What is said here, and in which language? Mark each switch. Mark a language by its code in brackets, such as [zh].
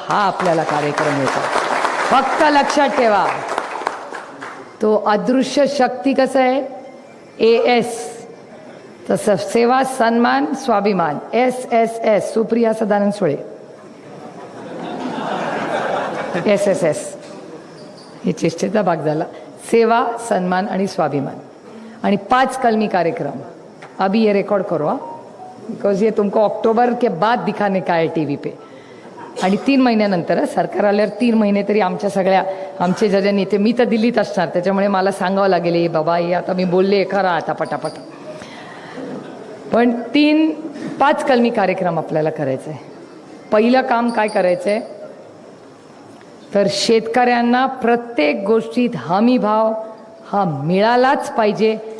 [mr] हा आपल्याला कार्यक्रम होता. फक्त लक्षात ठेवा, तो अदृश्य शक्ती कसं आहे, AS, तसं सेवा, सन्मान, स्वाभिमान SSS. सुप्रिया सदानंद सुळे SSS. हे चेष्टेचा भाग झाला. सेवा, सन्मान आणि स्वाभिमान. आणि 5 कलमी कार्यक्रम. [hi] अभी ये रिकॉर्ड करो हा, बिकॉज ये तुमको अक्टूबर के बाद दिखाने का है TV पे. [mr] आणि 3 महिन्यानंतर सरकार आल्यावर 3 महिने तरी आमच्या सगळ्या, आमचे जे नेते, मी तर दिल्लीत असणार त्याच्यामुळे मला सांगावं लागेल, हे बाबा हे आता मी बोलले खरं आता पटापट. पण 5 कलमी कार्यक्रम आपल्याला करायचं आहे. पहिलं काम काय करायचं आहे तर शेतकऱ्यांना प्रत्येक गोष्टीत हमी भाव हा मिळालाच पाहिजे.